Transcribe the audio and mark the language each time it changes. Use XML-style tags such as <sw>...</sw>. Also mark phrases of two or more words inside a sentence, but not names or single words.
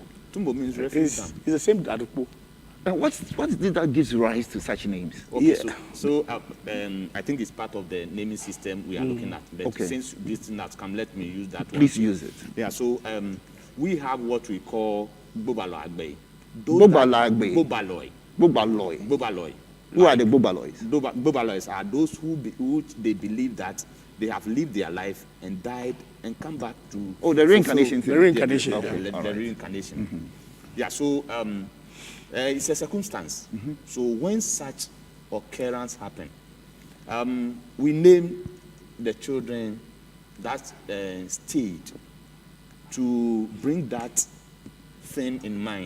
<en>Tumbo means refuge It's dam. the same Adupo. And what is it that gives rise to such names? Okay, Yeah. so I think it's part of the naming system we are looking at. But Okay. since this thing has come, let me use that one. Please use it. Yeah, so we have what we call Bobalo Agbe. Bobalo Agbe. Bobaloi. Bobaloy. Bobaloi. Who are the Bobaloys? Bobalois are those who they believe that they have lived their life and died and come back to Oh, the reincarnation fulfill thing. The reincarnation. the Okay, all right. reincarnation. Yeah, so it's a circumstance. So when such occurrence happen, we name the children that stage to bring that thing in mind.</en>